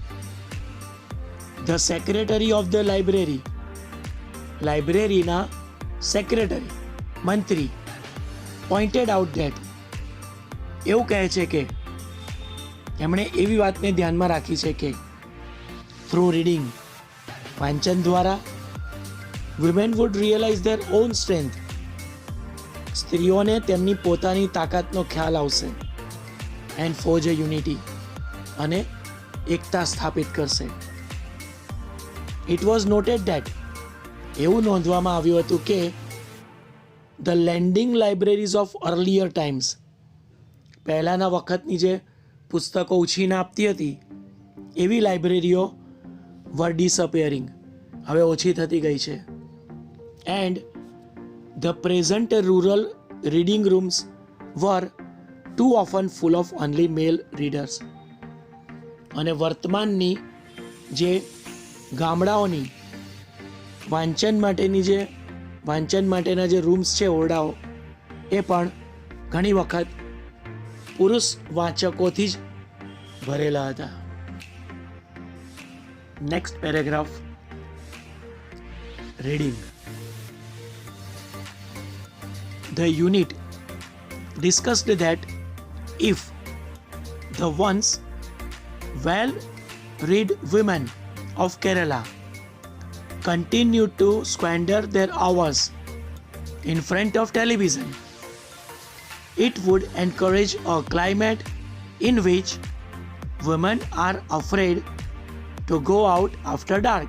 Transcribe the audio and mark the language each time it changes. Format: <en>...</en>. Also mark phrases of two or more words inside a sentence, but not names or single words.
<en>The Secretary of the Library,</en> <gu>લાઇબ્રેરીના સેક્રેટરી મંત્રી</gu> <en>pointed out that,</en> <gu>એવું કહે છે કે એમણે એવી વાતને ધ્યાનમાં રાખી છે કે</gu> <en>through reading,</en> <gu>વાંચન દ્વારા,</gu> <en>women would realize their own strength,</en> <gu>સ્ત્રીઓને તેમની પોતાની તાકાતનો ખ્યાલ આવશે,</gu> <en>and forge a unity,</en> <gu>અને એકતા સ્થાપિત કરશે.</gu> <en>It was noted that,</en> <gu>એવું નોંધવામાં આવ્યું હતું કે</gu> <en>the lending libraries of earlier times,</en> <gu>પહેલાંના વખતની જે પુસ્તકો ઉછીને આપતી હતી એવી લાઇબ્રેરીઓ</gu> <en>were disappearing,</en> <gu>હવે ઓછી થતી ગઈ છે.</gu> <en>એન્ડ the present rural reading rooms were too often full of only male readers.</en> <gu>અને વર્તમાનની જે ગામડાઓની વાંચન માટેના જે રૂમ્સ છે, ઓરડાઓ, એ પણ ઘણી વખત પુરુષ વાચકોથી જ ભરેલા હતા.</gu> <en>Next paragraph. Reading. The unit discussed that if the once well-read women of Kerala continued to squander their hours in front of television, it would encourage a climate in which women are afraid to go out after dark.</en>